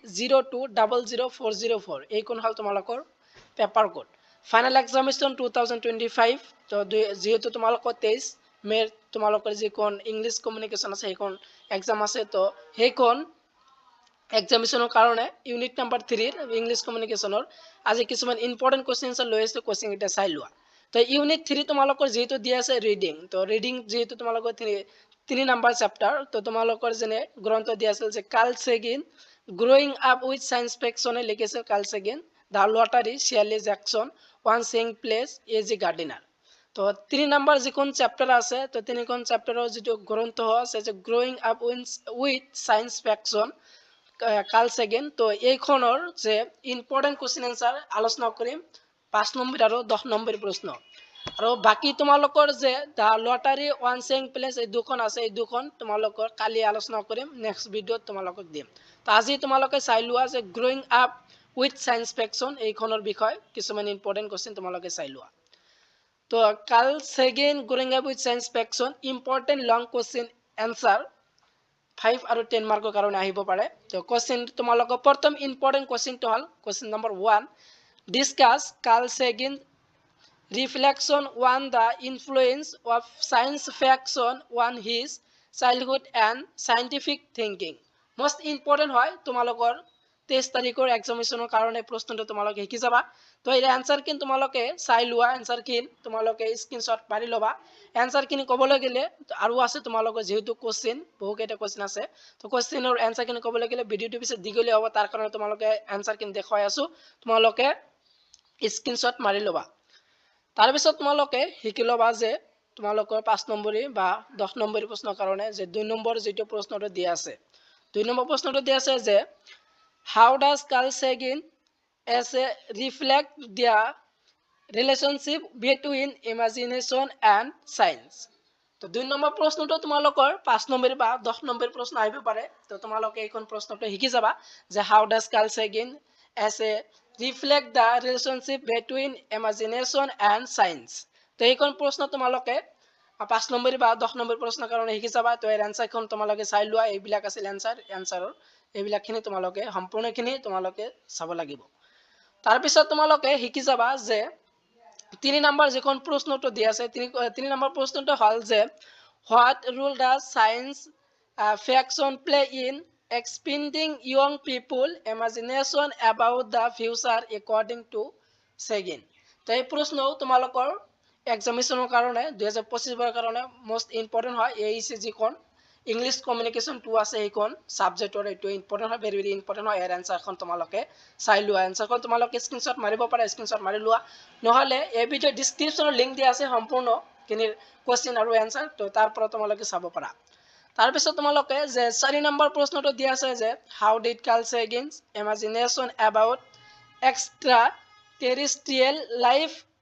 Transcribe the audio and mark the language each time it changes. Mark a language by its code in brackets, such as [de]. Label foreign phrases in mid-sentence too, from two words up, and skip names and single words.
[as] 0200404 এইখন হ'ল তোমালোকৰ [en] paper code final examination [as] 2025 তো যেহেতু তোমালোকৰ 23 মেৰ তোমালোকৰ যিখন [en] English communication [as] আছে সেইখন এক্সাম আছে তো সেইখন এক্সামিনেশ্যনৰ কাৰণে [en] unit number [as] 3 [en] English communication [as] আজি কিছুমান [en] important questions [as] লৈ আছে কোৱেশ্চন এটা চাই লোৱা তো ইউনিট 3 তোমালোকৰ যেহেতু দিয়া আছে ৰিডিং তো ৰিডিং যেহেতু তোমালোকৰ 3 নাম্বাৰ চেপ্টাৰ তো তোমালোকৰ যেনে গ্ৰন্থ দিয়া আছিল যে কাৰ্ল চেগিন গ্ৰোইং আপ উইথ সায়েন্স ফিকশনে লিখিছে কাৰ্ল চেগিন দা লটাৰী শিয়ালি জ্যাকসন ওয়ান সিং প্লেস এজি গার্ডিনার তো 3 নাম্বার যিখন চেপ্টাৰ আছে তো তিনিখন চেপ্টাৰৰ যেটো গ্ৰন্থ আছে যে গ্ৰোইং আপ উইথ সায়েন্স ফিকশন কাল সেকেন্ড তো এইখনৰ যে [en] important question answer [as] আলোচনা কৰিম 5 নম্বৰ আৰু 10 নম্বৰ প্ৰশ্ন আৰু বাকি তোমালোকৰ যে দা লটাৰী ওয়ান সিং প্লেস এই দুখন আছে এই দুখন তোমালোকৰ কালি আলোচনা কৰিম [en] next video [as] তোমালোকক দিম তো আজি তোমালোকে চাই লোৱা যে গ্ৰোইং আপ উইথ সায়েন্স ফিকশন এইখনৰ বিষয় কিছুমান [en] important question [as] তোমালোকে চাই লোৱা তো কাৰ্ল চেগিন গ্ৰোইং আপ উইথ সায়েন্স ফিকশন [en] important long question answer [as] 5 আৰু 10 মাৰ্কৰ কাৰণে আহিব পাৰে তো কোৱেশ্চন তোমালোকৰ প্ৰথম [en] important question [as] হ'ল [en] question number 1 discuss Carl Sagan reflection on the influence of science fiction on his childhood and scientific thinking most important [as] হয় তোমালোকৰ 23 তাৰিখৰ এক্সামিনেশ্যনৰ কাৰণে প্ৰশ্নটো তোমালোকে শিকি যাবা তো এই আনসাৰ কিন তোমালোকে চাই লোৱা আনসাৰ কিন তোমালোকে স্ক্ৰিনশ্বট মাৰি লবা আনসাৰ কিন ক'বলৈ গেলে আৰু আছে তোমালোকৰ যেহেতু কোশ্চেন বহুকেইটা কোশ্চেন আছে তো কোশ্চেনৰ আনসাৰ কিন ক'বলৈ গেলে ভিডিঅ'টো পিছে দীঘলীয়া হ'ব তাৰ কাৰণে তোমালোকে আনসাৰ কিন দেখুৱাই আছো তোমালোকে স্ক্ৰিনশ্বট মাৰি লবা তাৰ পিছত তোমালোকে শিকি লবা যে তোমালোকৰ 5 নম্বৰী বা 10 নম্বৰী প্ৰশ্নৰ কাৰণে যে 2 নম্বৰ যেটো প্ৰশ্নটো দিয়া আছে 2 নম্বৰ প্ৰশ্নটো দিয়া আছে যে [en] how does Carl Sagan as a reflect the relationship between imagination and science [as] তো 2 নম্বৰ প্ৰশ্নটো তোমালোকৰ 5 নম্বৰ বা 10 নম্বৰ প্ৰশ্ন আহিব পাৰে তো তোমালোকে এইখন প্ৰশ্নটো শিকি যাবা যে [en] how does Carl Sagan as a reflect the relationship between imagination and science [as] তো এইখন প্ৰশ্ন তোমালোকে 5 নম্বৰ বা 10 নম্বৰ প্ৰশ্নৰ কাৰণে শিকি যাবা তো এৰ আনসাৰখন তোমালোকে চাই লোৱা এইবিলাক আছিল আনসাৰৰ এইবিলাকখিনি তোমালোকে সম্পূৰ্ণখিনি তোমালোকে চাব লাগিব তাৰ পিছত তোমালোকে শিকি যাবা যে 3 নম্বৰ যিখন প্ৰশ্নটো দিয়া আছে 3 নম্বৰ প্ৰশ্নটো হ'ল যে [en] what role does science fiction play in expanding young people imagination about the future according [as] to Sagan তো এই প্ৰশ্ন তোমালোকৰ এক্সামিনেশ্যনৰ কাৰণে 2025 ৰ কাৰণে [en] most important [as] হয় AEC যিখন [en] English communication 2 [as] আছে এইখন সাবজেক্টৰ এটো ইম্পৰ্টেন্ট হয় [en] very important [as] হয় এৰ আনসাৰখন তোমালোকে চাই লোৱা আনসাৰখন তোমালোকে স্ক্ৰিনশ্বট মাৰিব পাৰা স্ক্ৰিনশ্বট মাৰি লোৱা নহলে এই [en] video description [as] লিংক দিয়া আছে সম্পূৰ্ণ কিনি কোৱেশ্চন আৰু আনসাৰ তো তাৰ পৰা তোমালোকে চাব পাৰা তাৰ পিছত তোমালোকে যে 4 নম্বৰ প্ৰশ্নটো দিয়া আছে যে [en] how did Carl Sagan's imagination about extra terrestrial life